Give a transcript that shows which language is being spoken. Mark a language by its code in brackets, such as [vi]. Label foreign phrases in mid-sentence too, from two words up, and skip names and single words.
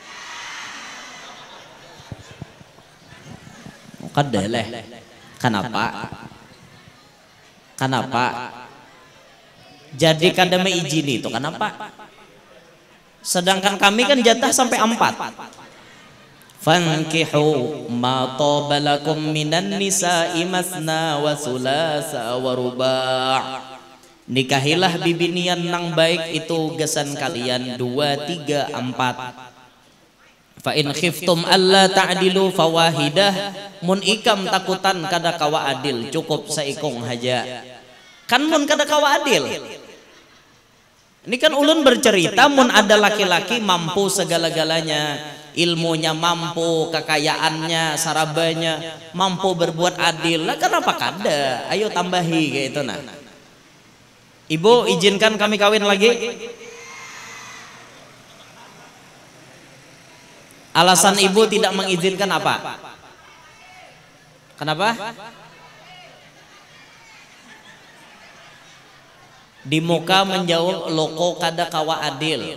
[bjn] Kadeleh. Kenapa? Kenapa? Jadi kada izin itu kenapa? Sedangkan kami kan jatah sampai 4. [ar] فانكحوا ما طاب لكم من النساء مثنى وثلاث ورباع'. [bjn] Nikahilah bibinian nang baik itu gesan kalian 2, 3, 4. [ar] فإن خفتم ألا تعدلوا فواحدة. [bjn] Mun ikam takutan kada kawa adil, cukup saikong haja. Kan mun kada kawa adil. Ini kan ulun bercerita mun ada laki-laki mampu segala-galanya, ilmunya mampu, kekayaannya, sarabanya mampu berbuat adil. Lah kenapa kada? Ayo tambahi kayak itu nah. Ibu izinkan kami kawin lagi? Alasan ibu tidak mengizinkan apa? Kenapa? Di muka menjawab loko kada kawa adil.